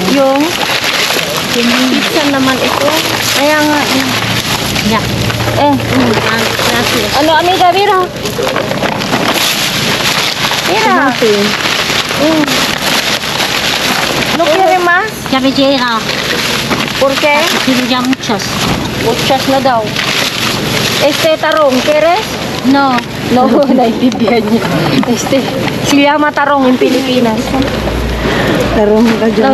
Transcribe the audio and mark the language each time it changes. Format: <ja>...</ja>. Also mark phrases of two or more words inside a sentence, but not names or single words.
<tl>Yung... Pizza naman ito. Kaya nga.</tl> <es>Yeah. Gracias. Ano, amiga, mira. Mira. ¿No quiere más? Ya me llega. ¿Por qué? Quiero ya muchas.</es> <tl>Muchas na daw.</tl> <es>Este tarong, ¿quieres? No. No,</es> <tl>naintindihan niya.</tl> <es>Se llama tarong en Pilipinas.</es> <tl>Tarong ka dyan.</tl>